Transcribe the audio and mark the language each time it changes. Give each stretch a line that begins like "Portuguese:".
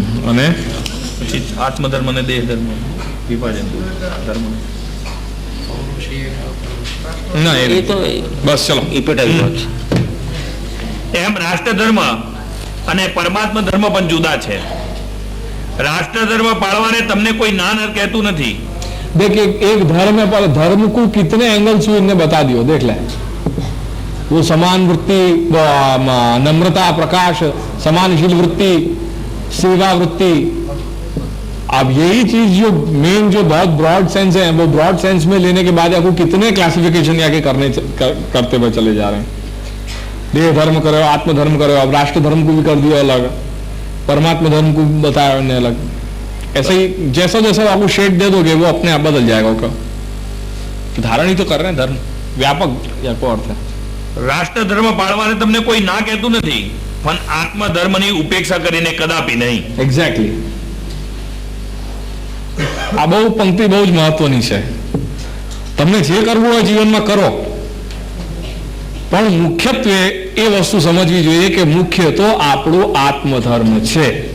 Gujarati: અને પછી આત્મધર્મ અને દેહ ધર્મ વિભાજન ધર્મ. ના, એ તો બસ ચલો. એ પેટા વિભાગ છે. એમ રાષ્ટ્ર ધર્મ અને પરમાત્મા ધર્મ પણ જુદા છે. राष्ट्र धर्म पालवाने तमने कोई ना न कहतू नहीं।
Hindi: देख एक धर्म है, पर धर्म को कितने एंगल से इन्हें बता दियो, देख ले। वो समान वृत्ति, नम्रता, प्रकाश, समानशील वृत्ति, सेवा वृत्ति। अब यही चीज जो मेन, जो बहुत ब्रॉड सेंस है, वो ब्रॉड सेंस में लेने के बाद आपको कितने क्लासिफिकेशन आगे करते हुए चले जा रहे हैं। देह धर्म करो, आत्म धर्म करो, अब राष्ट्र धर्म को भी कर दिया अलग, परमात्मा धर्म को बताया उन्हें अलग। ऐसे ही जैसा जैसा आपको शेड दे दोगे वो अपने आप बदल जाएगा। धारण ही तो कर रहे हैं धर्म, व्यापक या को अर्थ है।
Gujarati: રાષ્ટ્ર ધર્મ પાળવાને તમને કોઈ ના કહેતું નથી, પણ આત્મધર્મની ઉપેક્ષા કરીને કદાપી નહીં. એક્ઝેક્ટલી. આ બહુ પંક્તિ બહુ જ મહત્વની છે. તમને જે કરવું હોય જીવનમાં કરો, પણ મુખ્યત્વે એ વસ્તુ સમજવી જોઈએ કે મુખ્ય તો આપણું આત્મધર્મ છે.